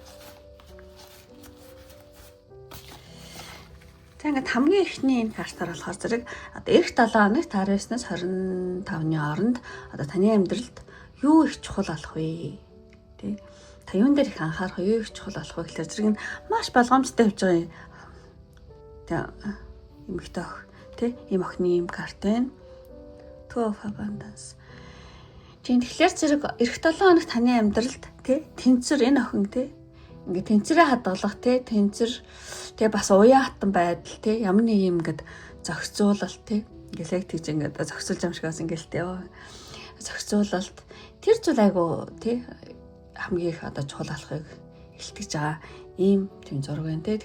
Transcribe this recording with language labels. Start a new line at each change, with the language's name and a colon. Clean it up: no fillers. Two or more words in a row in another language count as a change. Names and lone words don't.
Mongolian: За ингээд хамгийн эхний энэ картаар болохоор зэрэг одоо эх 7 хоногт 19-наас 25-ны хооронд одоо таны амьдралд юу их чухал болох вэ? Тэ? Та юун дээр их анхаарах вэ? Юу их чухал болох вэ гэхээр зэрэг нь маш болгоомжтой явж байгаа юм. Тэ эмэгтэй ох, тэ? Ийм охины ийм карт байна. Two of Abundance. Тэгэхээр зэрэг эх 7 хоногт таны амьдралд тэ тэнцвэр энэ охин тэ ингээд тэнцвэрээ хадгалах тэ тэнцвэр тэ бас уян хатан байдал тэ ямар нэг юм ингээд зохицуулалт тэ ингээд яг тийж ингээд зохицуулж юм шиг бас ингээд тэ зохицуулалт тэр зүйл айгу тий хамгийн их одоо чухал болохыг илтгэж байгаа ийм тийм зураг байна тий.